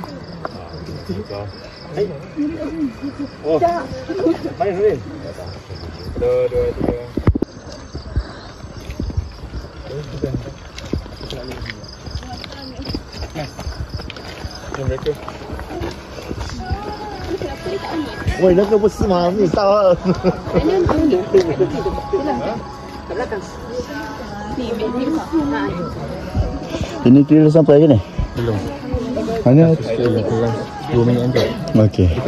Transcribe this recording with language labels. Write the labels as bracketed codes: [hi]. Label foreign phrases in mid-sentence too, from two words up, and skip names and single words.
[ms] Hai. Oh. Main Rin. 1, 2, 3. Mereka. [zh] 喂，那个不是吗？你到了。 [ms] Ini kira sampai ke ni? Belum. Mana? Kurang 2 minit je. Okey.